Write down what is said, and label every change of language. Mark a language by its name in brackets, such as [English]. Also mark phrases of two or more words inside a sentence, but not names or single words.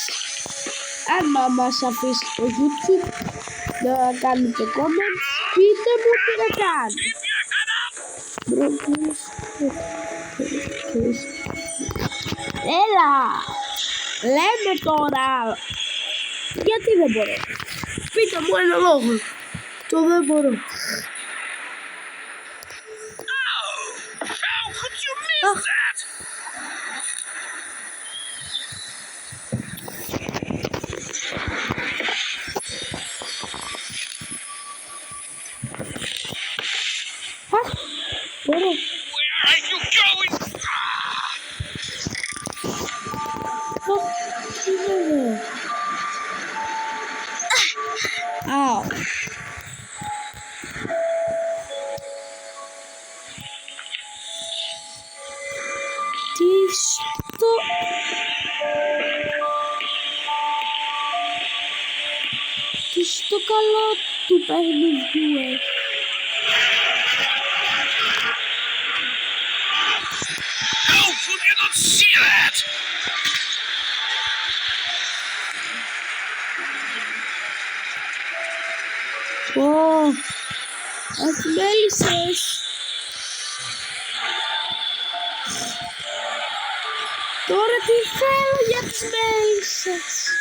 [Greek] Αν μας αφήσει το YouTube να κάνετε comments, πείτε μου τι να κάνω. Έλα! Λέμε τώρα! Γιατί δεν μπορώ? Πείτε μου ένα λόγο. Το δεν μπορώ. [English] How could you miss that? [Greek] Μπορώ. [English] Where are you going? Αου. [Greek] Τι στο καλό του παιχνιδιού έχει. [English] How could you not see that? [Greek] Ω, αχμέλισσες. Τώρα τι θέλω για τις μέλισσες?